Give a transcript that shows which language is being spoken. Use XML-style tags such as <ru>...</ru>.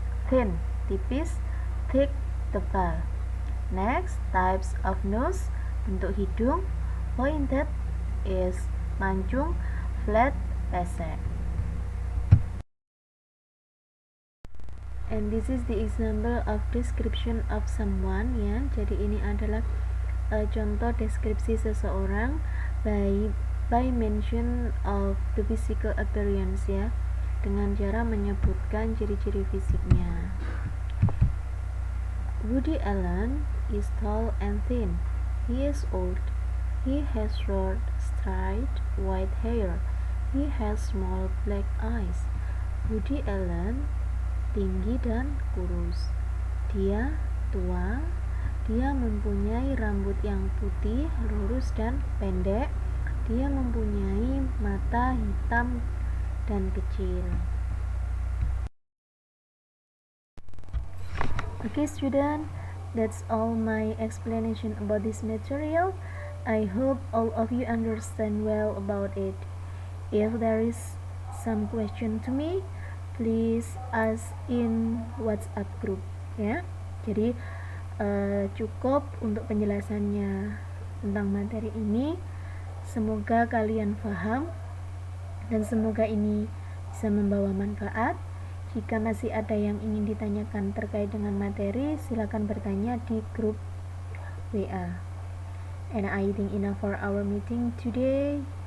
<en>Thin,</en> <id>tipis.</id> <en>Thick,</en> <id>tebal.</id> <en>Next, types of nose,</en> <id>bentuk hidung.</id> <en>Pointed is</en> <id>mancung.</id> <en>Flat,</en> <id>pesek.</id> <en>And this is the example of description of someone, ya.</en> <id>Jadi ini adalah contoh deskripsi seseorang</id> <en>by mention of the physical appearance,</en> <id>ya, dengan cara menyebutkan ciri-ciri fisiknya.</id> <en>Woody Allen is tall and thin. He is old. He has short, straight, white hair. He has small black eyes. Woody Allen</en> <id>tinggi dan kurus. Dia tua. Dia mempunyai rambut yang putih, lurus dan pendek. Dia mempunyai mata hitam dan kecil.</id> <en>Okay, student, that's all my explanation about this material. I hope all of you understand well about it. If there is some question to me, please ask in WhatsApp group ya.</en> <id>Jadi cukup untuk penjelasannya tentang materi ini. Semoga kalian paham dan semoga ini bisa membawa manfaat. Jika masih ada yang ingin ditanyakan terkait dengan materi, silakan bertanya di grup WA.</id> <en>And I think enough for our meeting today.</en>